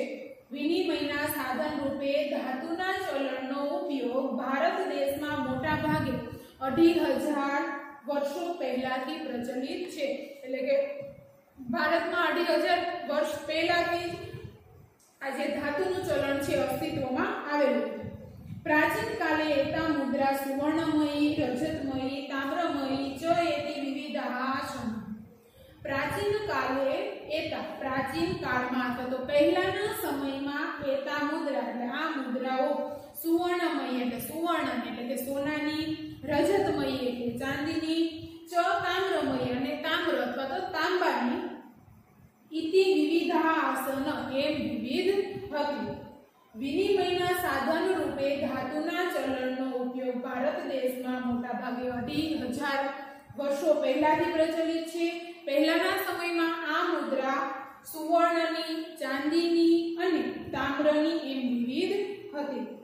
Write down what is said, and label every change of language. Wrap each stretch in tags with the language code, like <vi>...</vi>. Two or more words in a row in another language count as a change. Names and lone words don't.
<gu>વિનિમયના સાધન રૂપે ધાતુના ચલણનો ઉપયોગ ભારત દેશમાં મોટા ભાગે 2500 વર્ષો પહેલાથી પ્રચલિત છે। એટલે કે ભારતમાં 2500 વર્ષ પહેલાથી આ જે ધાતુનું ચલણ છે અસ્તિત્વમાં આવેલું છે।</gu> <sa>પ્રાચીન કાલે એતા મુદ્રા સુવર્ણમયી રજતમયી તામ્રમયી ચ એતિ વિવિધા આસન प्राचीन काले एता</sa> <hi>प्राचीन काल में</hi> <gu>અથવા તો પહેલાના સમયમાં</gu> <sa>एता मुद्रा</sa> <gu>એટલે આ મુદ્રાઓ સુવર્ણમય એટલે સુવર્ણ એટલે કે સોનાની રજતમય એટલે ચાંદીની ચ તામ્રમય અને તામ્ર અથવા તો તાંબાની</gu> <sa>इति विविधा आसन</sa> <gu>એમ વિવિધ હતી। વિનિમયના સાધન રૂપે ધાતુના ચલણનો ઉપયોગ ભારત દેશમાં મોટા ભાગે 2500 વર્ષો પહેલાથી પ્રચલિત છે। પહેલાના સમયમાં આ મુદ્રા સુવર્ણની ચાંદીની અને તામ્રની એમ વિવિધ હતી।</gu>